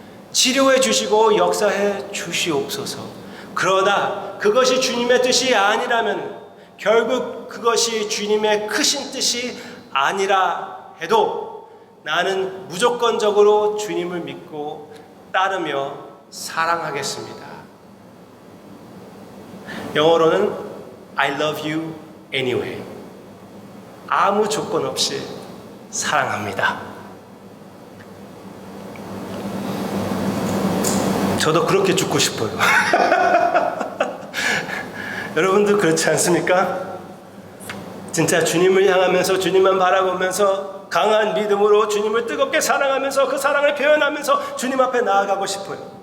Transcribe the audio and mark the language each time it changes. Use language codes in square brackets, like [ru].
[ko] 치료해 주시고 역사해 주시옵소서. 그러나 그것이 주님의 뜻이 아니라면, 결국 그것이 주님의 크신 뜻이 아니라 해도 나는 무조건적으로 주님을 믿고 따르며 사랑하겠습니다. 영어로는 [en] I love you anyway. [ko] 아무 조건 없이 사랑합니다. 저도 그렇게 죽고 싶어요. 여러분도 그렇지 않습니까? 진짜 주님을 향하면서, 주님만 바라보면서 강한 믿음으로 주님을 뜨겁게 사랑하면서 그 사랑을 표현하면서 주님 앞에 나아가고 싶어요.